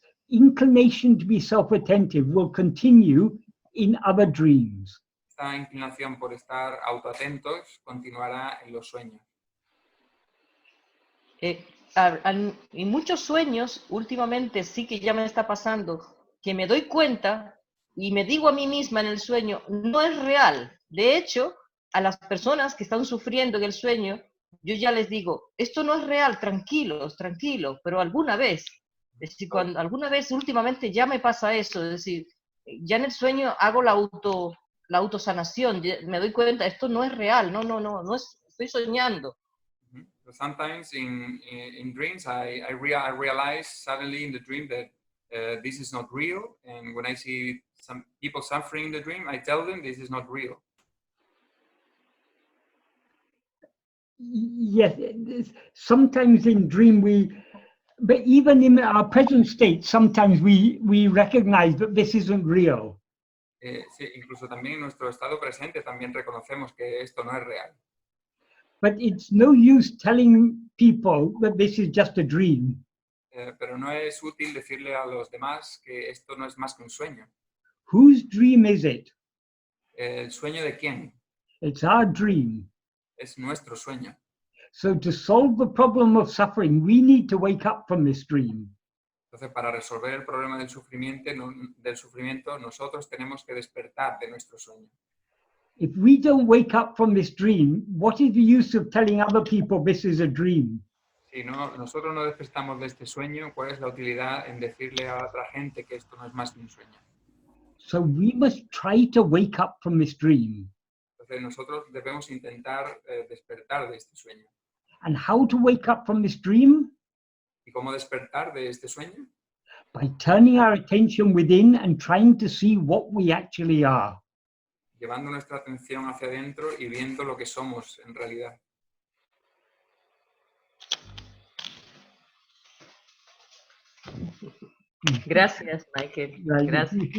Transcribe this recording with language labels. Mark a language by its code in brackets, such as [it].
[en] inclination to be self-attentive will continue in other dreams. [es] Esta inclinación por estar autoatentos continuará en los sueños. En muchos sueños, últimamente sí que ya me está pasando, que me doy cuenta y me digo a mí misma en el sueño, no es real. De hecho, a las personas que están sufriendo en el sueño, yo ya les digo, esto no es real, tranquilos, tranquilos, pero alguna vez, es decir, alguna vez últimamente ya me pasa eso, es decir, ya en el sueño hago la autosanación, me doy cuenta, esto no es real, no es, estoy soñando. [en] So sometimes in dreams, I realize suddenly in the dream that this is not real, and when I see some people suffering in the dream, I tell them this is not real. Yes, sometimes in dream but even in our present state, sometimes we recognize that this isn't real. [es] Sí, incluso también en nuestro estado presente también reconocemos que esto no es real. [en] But it's no use telling people that this is just a dream. [es] Pero no es útil decirle a los demás que esto no es más que un sueño. [en] Whose dream is it? [es] ¿El sueño de quién? [en] It's our dream. [es] Es nuestro sueño. [en] So to solve the problem of suffering, we need to wake up from this dream. [es] Entonces, para resolver el problema del sufrimiento, nosotros tenemos que despertar de nuestro sueño. [en] If we don't wake up from this dream, what is the use of telling other people this is a dream? [es] Si nosotros no despertamos de este sueño, ¿cuál es la utilidad en decirle a otra gente que esto no es más que un sueño? [en] So we must try to wake up from this dream. [es] Entonces, nosotros debemos intentar despertar de este sueño. [en] And how to wake up from this dream? [es] ¿Y cómo despertar de este sueño? [en] By turning our attention within and trying to see what we actually are. [es] Llevando nuestra atención hacia adentro y viendo lo que somos en realidad. Gracias, Michael. Gracias.